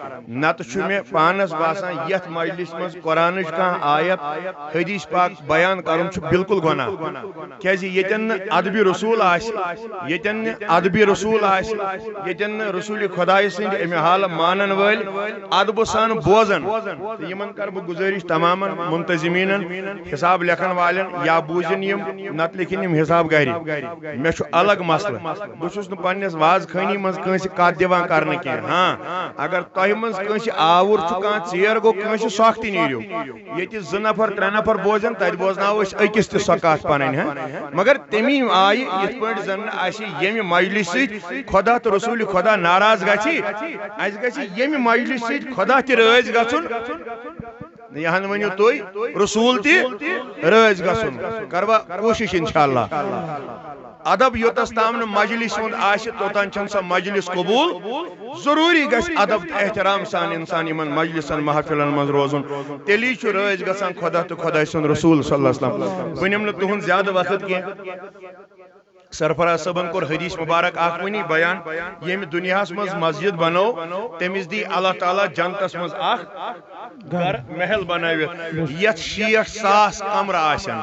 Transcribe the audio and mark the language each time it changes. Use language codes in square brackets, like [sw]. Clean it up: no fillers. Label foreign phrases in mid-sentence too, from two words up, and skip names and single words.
[ks] نتہٕ چھُ مےٚ پانس باسان یتھ مجلس منٛز قرآنٕچ کانٛہہ آیت حدیث پاک بیان کرُن چھُ بالکل گۄناہ، کیازِ ییٚتٮ۪ن نہٕ ادبِ رسول آسہِ، ییٚتٮ۪ن نہٕ ادبِ رسول آسہِ، ییٚتٮ۪ن نہٕ رسول خۄداے سٕنٛدۍ امہِ حالہٕ مانن وٲلۍ ادبہٕ سان بوزن، تہٕ یِمن کر بہٕ گزٲرِش تمامن منتظمیٖنن حساب لیکھن والٮ۪ن یا بوٗزِن یِم نت لکھن یم حساب گھر مے الگ مسئلہ، بہس پنس واز خانی من کنس کت دان [ur] کرنے کی۔ [ks] ہاں اگر تہ من کنس آور کھانا ژیر گو کنس سختی نیرو، یہ زٕ نفر ترٛےٚ نفر بوزن تت بوزناو أکس تہِ سۄ کتھ پنٕنۍ، مگر تمی آیہِ یتھ پٲٹھۍ زن اسہِ ییٚمہِ مجلس سۭتۍ خدا تہٕ رسول خدا ناراض گژھِ، اسہِ گژھِ ییٚمہِ مجلس سۭتۍ خدا تہِ رٲضۍ گژھُن، یہاں ونیو تُہۍ رسول تہِ رٲضۍ گژھُن، کروا کوشش انشاءاللہ۔ ادب یوتس تام نہٕ مجلس ہُنٛد آسہِ توتان چھنہٕ سۄ مجلس قبول، ضروری گژھِ ادب تہٕ احترام سان انسان یمن مجلسن محفلن منٛز روزُن، تیلی چھُ رٲضۍ گژھان خدا تہٕ خۄداے سُنٛد رسول [ar] صلی اللہ علیہ وسلم۔ [ks] بہٕ نِمہٕ نہٕ تُہُنٛد زیادٕ وقت کینٛہہ، سرفراز صٲبن کوٚر حدیث مبارک اکھ ؤنی بیان، ییٚمہِ دُنیاہس منٛز مسجد بنو تٔمِس دی اللہ تعالیٰ جنتس منٛز اکھ گھر محل بنٲوِتھ یتھ 60,000 کمرٕ آسن۔